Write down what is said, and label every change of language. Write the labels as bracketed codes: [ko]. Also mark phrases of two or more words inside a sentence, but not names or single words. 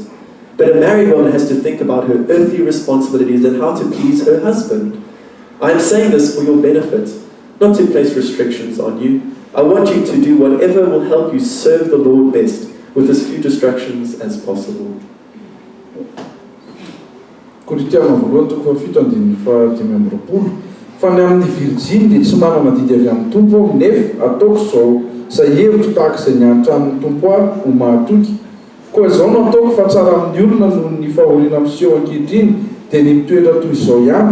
[en] But a married woman has to think about her earthly responsibilities and how to please her husband. I am saying this for your benefit, not to place restrictions on you. I want you to do whatever will help you serve the Lord best with as few distractions as possible. [mg] Koritiana voalohany toko fafito andiny fahatimy amby roapolo. Fa ny amin'ny Virjiny dia tsy manana didy avy amin'ny Tompo aho, nefa ataoko izao izay hevitro tahaka izay nianatra amin'ny Tompo aho ho mahatoky. Koa izao no ataoko fa tsara amin'ny olona noho ny fahoriana miseho ankehitriny dia ny mitoetra toy izao ihany.